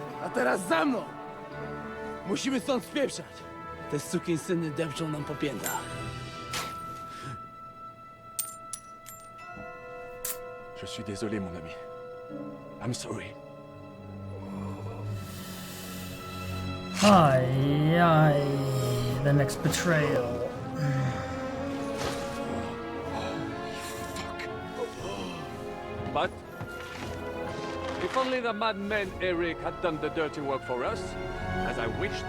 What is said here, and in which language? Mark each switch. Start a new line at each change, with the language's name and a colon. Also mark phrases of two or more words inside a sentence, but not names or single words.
Polish: teraz za mną! Musimy stąd spieprzać. Te sukinsyny depczą nam po piętach.
French: Je suis désolé, mon ami.
English: I'm sorry. Aye. The next betrayal. But if only the madman Eric had done the dirty work for us, as I wished.